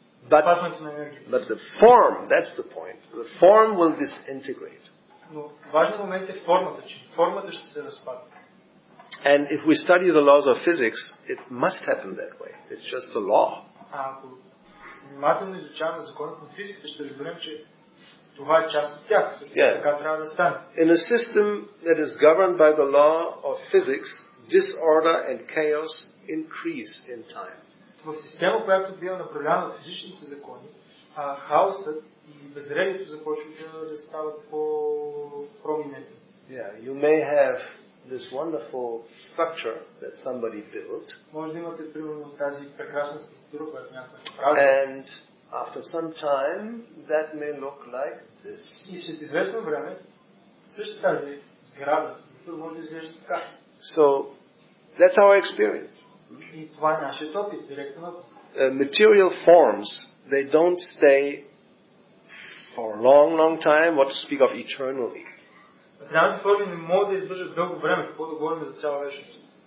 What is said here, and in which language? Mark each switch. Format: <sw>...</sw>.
<en>But the form, that's the point. The form will disintegrate.</en> <bg>Но важният момент е формата, че формата ще се разпадне.</bg> <en>And if we study the laws of physics, it must happen that way. It's just the law.</en> <bg>Ако внимателно изучаваме законите на физиката, ще разберем, че това е част от тях. Също така трябва да стане.</bg> <en>In a system that is governed by the law of physics, disorder and chaos increase in time.</en> <bg>В система, която бива направлявана от физичните закони, хаосът и безредието започват да стават по-проминентни.</bg> <en>Yeah, you may have this wonderful structure that somebody built.</en> <bg>Може да имате примерно тази прекрасна структура, която някой прави.</bg> <en>And after some time, that may look like this.</en> <bg>И след известно време, също тази сграда, структура може да изглежда така.</bg> <en>So, that's our experience.</en> <bg>И това е нашият опит, директно опит.</bg> <en>Material forms, they don't stay for a long time, what to speak of eternally.</en> <bg>Материалните форми не могат да издържат дълго време, какво да говорим за цяла вечност.</bg>